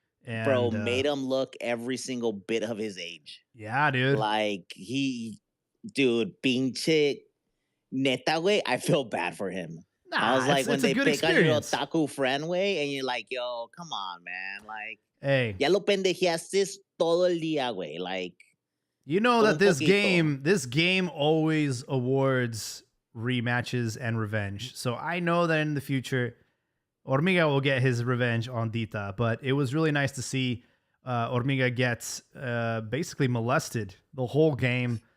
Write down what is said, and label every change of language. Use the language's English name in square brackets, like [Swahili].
[English] And, bro, made him look every single bit of his age. Yeah, dude. Like, [Spanish] pinche neta, güey, [English] I feel bad for him. Nah, I was like, when they pick on your experience. otaku friend, way, and you're like, yo, come on, man. Like, hey, [Spanish] ya lo pendejeaste todo el día, güey. [English] Like, you know that this game always awards rematches and revenge. So I know that in the future, Hormiga will get his revenge on Dita. But it was really nice to see Hormiga get basically molested the whole game.